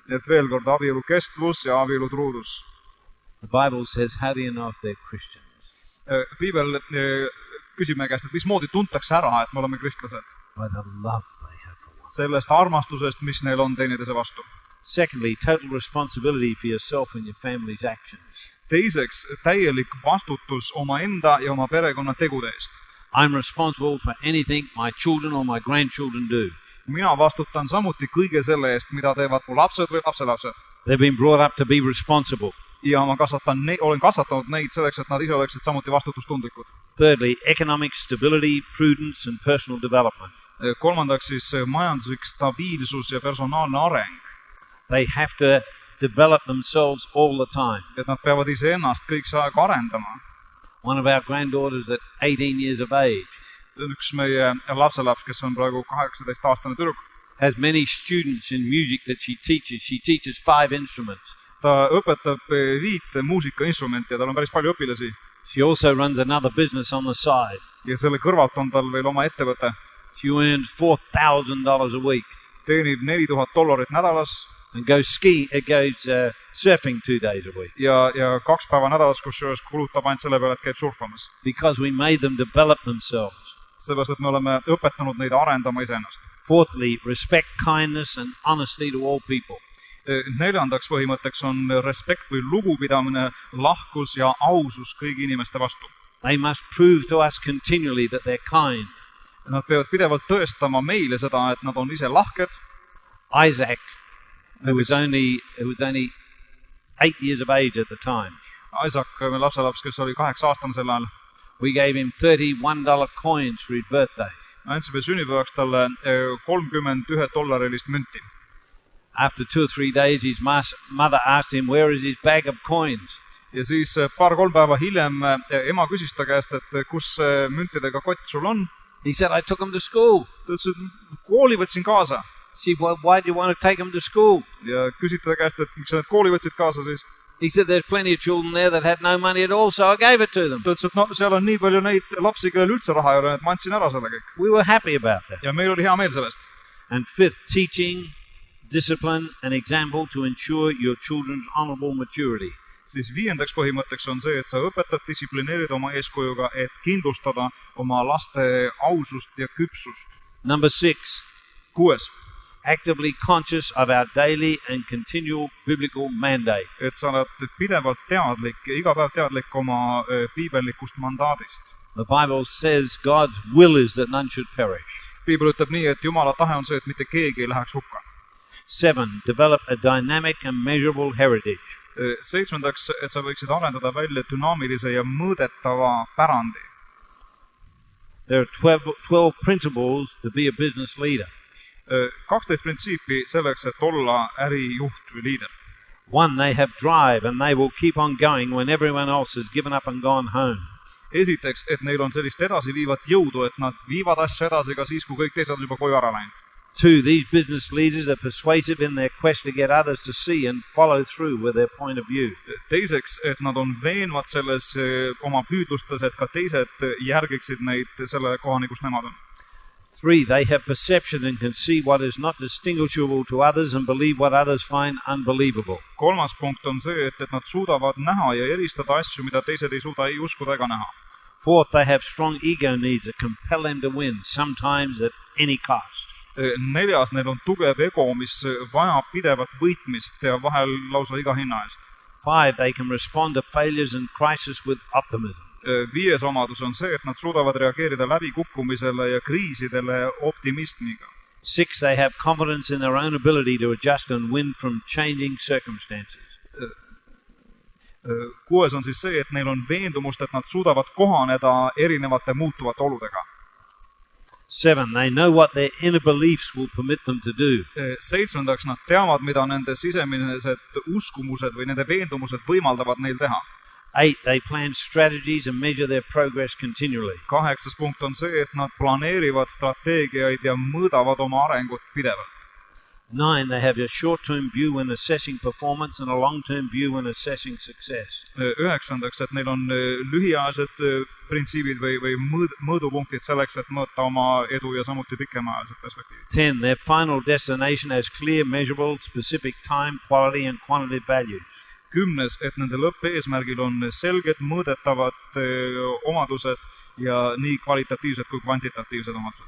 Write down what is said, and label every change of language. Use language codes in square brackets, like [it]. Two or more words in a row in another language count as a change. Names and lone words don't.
[et] Et veel kord abielu kestvus ja abielu truudus. [en] The Bible says, how do you know if they're Christians? [et] Piibel küsib meie käest, et mismoodi tuntakse ära, et me oleme kristlased. [en] By the love they have for one. [et] Sellest armastusest, mis neil on teineteise vastu. [en] Secondly, total responsibility for yourself and your family's actions. [et] Teiseks, täielik vastutus oma enda ja oma perekonna tegude eest. [en] I'm responsible for anything my children or my grandchildren do. [et] Mina vastutan samuti kõige selle eest, mida teevad mu lapsed või lapselapsed. [en] They've been brought up to be responsible. [et] Ja ma olen kasvatanud neid selleks, et nad ise oleksid samuti vastutustundlikud. [en] Thirdly, economic stability, prudence and personal development. [et] Kolmandaks siis majanduslik stabiilsus ja personaalne areng. [en] They have to develop themselves all the time. [et] Et nad peavad ise ennast kõik see aeg arendama. [en] One of our granddaughters at 18 years of age [et] Üks meie lapselaps, kes on praegu 18-aastane tüdruk, [en] has many students in music that she teaches. She teaches 5 instruments. [et] Ta õpetab 5 muusikainstrumenti ja tal on päris palju õpilasi. [en] She also runs another business on the side. [et] Ja selle kõrvalt on tal veel oma ettevõte. [en] She earns $4,000 a week. [et] Teenib $4,000 nädalas. [en] And goes surfing 2 days a week. [et] Ja 2 päeva nädalas, kusjuures kulutab ainult selle peale, et käib surfamas. [en] Because we made them develop themselves. [et] Sellepärast, et me oleme õpetanud neid arendama iseennast. [en] Fourthly, respect, kindness and honesty to all people. [et] Neljandaks põhimõtteks on respekt või lugupidamine, lahkus ja ausus kõigi inimeste vastu. [en] They must prove to us continually that they're kind. [et] Nad peavad pidevalt tõestama meile seda, et nad on ise lahked. [en] Isaac, who was only 8 years of age at the time. [et] Isaac, meie lapselaps, kes oli 8-aastane sel ajal. [en] We gave him $31 coins for his birthday. [et] Andsime sünnipäevaks talle $31 münti. [en] After 2 or 3 days, his mother asked him, where is his bag of coins? [et] Ja siis 2-3 päeva hiljem ema küsis ta käest, et kus müntidega kott sul on. [en] He said, I took them to school. [et] Ta ütles, et kooli võtsin kaasa. [en] She said, well, why do you want to take them to school? [et] Ja küsiti ta käest, et miks sa need kooli võtsid kaasa siis? [en] He said, there's plenty of children there that had no money at all, so I gave it to them. [et] Ta ütles, et no, seal on nii palju neid lapsi, kellel üldse raha ei ole, et ma andsin ära selle kõik. [en] We were happy about that. [et] Ja meil oli hea meel sellest. [en] And fifth, teaching, discipline and example to ensure your children's honorable maturity. [et] Siis 5. põhimõtteks on see, et sa õpetad, distsiplineerid oma eeskujuga, et kindlustada oma laste ausust ja küpsust. [en] Number 6. [et] 6. [en] Actively conscious of our daily and continual biblical mandate. [et] Et sa oled pidevalt teadlik, iga päev teadlik oma piibellikust mandaadist. [en] The Bible says God's will is that none should perish. [et] Piibel ütleb nii, et Jumala tahe on see, et mitte keegi ei läheks hukka. [en] 7. Develop a dynamic and measurable heritage. [et] 7. et sa võiksid arendada välja dünaamilise ja mõõdetava pärandi. [en] There are 12 principles to be a business leader. [et] 12 printsiipi selleks, et olla ärijuht või liider. [en] 1. They have drive and they will keep on going when everyone else has given up and gone home. [et] Esiteks, et neil on sellist edasiviivat jõudu, et nad viivad asju edasi ka siis, kui kõik teised on juba koju ära läinud. [en] 2. These business leaders are persuasive in their quest to get others to see and follow through with their point of view. [et] Teiseks, et nad on veenvad selles oma püüdlustes, et ka teised järgiksid neid selle kohani, kus nemad on. [en] 3. They have perception and can see what is not distinguishable to others and believe what others find unbelievable. [et] 3. punkt on see, et nad suudavad näha ja eristada asju, mida teised ei suuda ei uskuda ega näha. [en] 4. They have strong ego needs that compel them to win, sometimes at any cost. [et] 4. Neil on tugev ego, mis vajab pidevat võitmist ja vahel lausa iga hinna eest. [en] 5. They can respond to failures and crisis with optimism. [et] 5. omadus on see, et nad suudavad reageerida läbikukkumisele ja kriisidele optimismiga. [en] 6. They have confidence in their own ability to adjust and win from changing circumstances. [et] 6. on siis see, et neil on veendumust, et nad suudavad kohaneda erinevate muutuvate oludega. [en] 7. They know what their inner beliefs will permit them to do. [et] 7. nad teavad, mida nende sisemised uskumused või nende veendumused võimaldavad neil teha. [en] 8, they plan strategies and measure their progress continually. [et] 8. punkt on see, et nad planeerivad strateegiaid ja mõõdavad oma arengut pidevalt. [en] 9, they have a short-term view when assessing performance and a long-term view when assessing success. [et] 9, et neil on lühiajalised printsiibid või mõõdupunktid selleks, et mõõta oma edu ja samuti pikemaajalised perspektiivid. [en] 10, their final destination has clear, measurable, specific time, quality and quantity values. [et] 10, et nende lõppeesmärgil on selged, mõõdetavad omadused ja nii kvalitatiivsed kui kvantitatiivsed omadused.